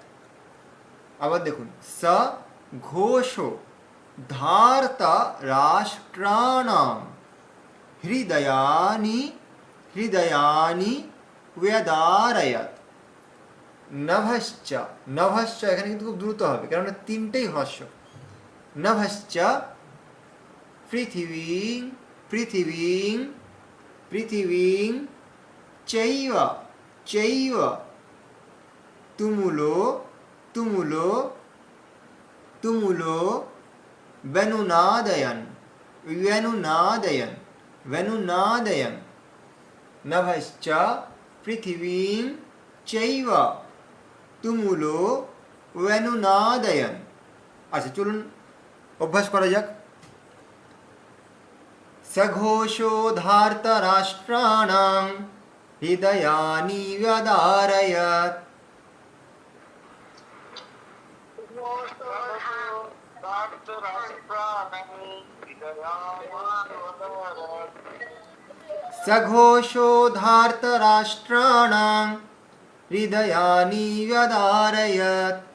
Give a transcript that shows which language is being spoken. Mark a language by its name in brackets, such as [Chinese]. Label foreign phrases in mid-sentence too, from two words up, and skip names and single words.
[Bangla] আবার দেখুন, [Sanskrit] স ঘোষ ধার্ত রাষ্ট্রাণাম হৃদয়ানি হৃদয়ানি व्यदारयत। নভশ্চ, নভশ্চ [Bangla] এখানে কিন্তু খুব দ্রুত হবে, কেননা তিনটেই হ্রস্ব। [Sanskrit] নভশ্চ পৃথিবীং পৃথিবীং পৃথিবীং চৈব চৈব তুমুলো তুমুলো তুমুলো বেনুনাদয়ন বেনুনাদয়ন বেনুনাদয়ন। নভশ্চ পৃথিবীং চৈব তুমুলো বেনুনাদয়ন। [Bangla] আচ্ছা, চলুন অভ্যাস করা যাক। [Sanskrit] সঘোষো ধার্তরাষ্ট্রাণাং হৃদয়ানি ব্যদারয়ত। সঘোষো ধার্তরাষ্ট্রাণাং হৃদয়ানি ব্যদারয়ত।